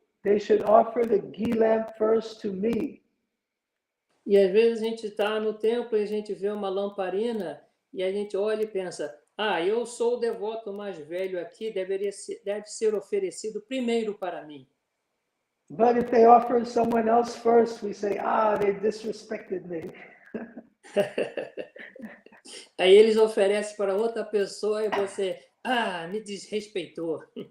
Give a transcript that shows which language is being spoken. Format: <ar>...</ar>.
<en>They should offer the ghee lamp first to me.</en> <pt>E às vezes a gente está no templo e a gente vê uma lamparina e a gente olha e pensa, eu sou o devoto mais velho aqui, deve ser oferecido primeiro para mim.</pt> <en>But if they offer someone else first, we say, they disrespected me.</en> <pt>Aí eles oferecem para outra pessoa e você, me desrespeitou.</pt>